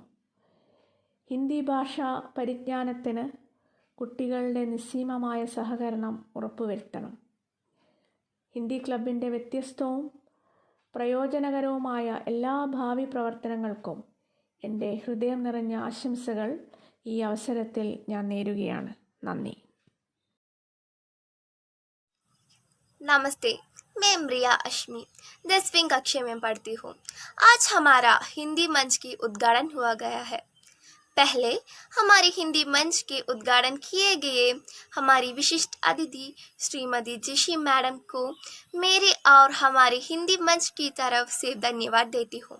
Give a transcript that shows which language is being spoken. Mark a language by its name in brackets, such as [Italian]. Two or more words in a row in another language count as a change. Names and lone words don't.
[Malayalam] ഹിന്ദി ഭാഷാ പരിജ്ഞാനത്തിന് കുട്ടികളുടെ നിസ്സീമമായ സഹകരണം ഉറപ്പുവരുത്തണം. ഹിന്ദി ക്ലബിൻ്റെ വ്യത്യസ്തവും പ്രയോജനകരവുമായ എല്ലാ ഭാവി പ്രവർത്തനങ്ങൾക്കും എൻ്റെ ഹൃദയം നിറഞ്ഞ ആശംസകൾ ഈ അവസരത്തിൽ ഞാൻ നേരുകയാണ്. നന്ദി. [Hindi] नमस्ते, मैं इमरिया अश्मी 10वीं कक्षा में पढ़ती हूँ। आज हमारा हिंदी मंच की उद्घाटन हुआ गया है। पहले हमारे हिंदी मंच के उद्घाटन किए गए हमारी विशिष्ट अतिथि श्रीमती जशी मैडम को मेरे और हमारे हिंदी मंच की तरफ से धन्यवाद देती हूँ।